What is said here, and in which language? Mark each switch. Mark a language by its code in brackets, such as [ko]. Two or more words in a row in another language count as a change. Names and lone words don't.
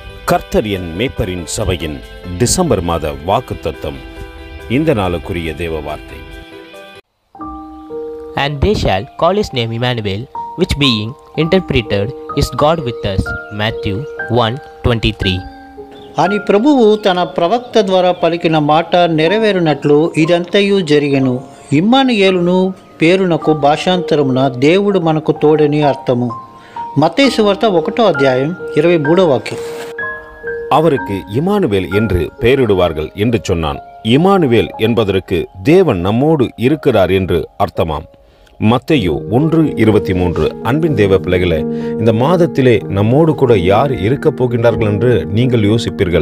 [ta] கர்த்தர் என் மேய்ப்பரின் சபையின் டிசம்பர் மாத வாக்குத்தத்தம். இந்த நாளுக்குரிய தேவ வார்த்தை. [en] And they shall call his name Emmanuel, which being interpreted is God with us. Matthew 1:23. [te] అని ప్రభువు తన ప్రవక్త ద్వారా పలికిన మాట నెరవేరునట్లు ఇదంతయు జరిగెను. ఇమ్మానుయేలును పేరునకు భాషాంతరమున దేవుడు మనకు తోడని అర్థము. మత్తయి సువార్త 1:23 [ta] அவருக்கு இமானுவேல் என்று பெயரிடுவார்கள் என்று சொன்னான். இமானுவேல் என்பதற்கு தேவன் நம்மோடு இருக்கிறார் என்று அர்த்தமாம். மத்தேயு 1:23. அன்பின் தேவ பிள்ளைகளே, இந்த மாதத்திலே நம்மோடு கூட யார் இருக்கப் போகின்றார்கள் என்று நீங்கள் யோசிப்பீர்கள்.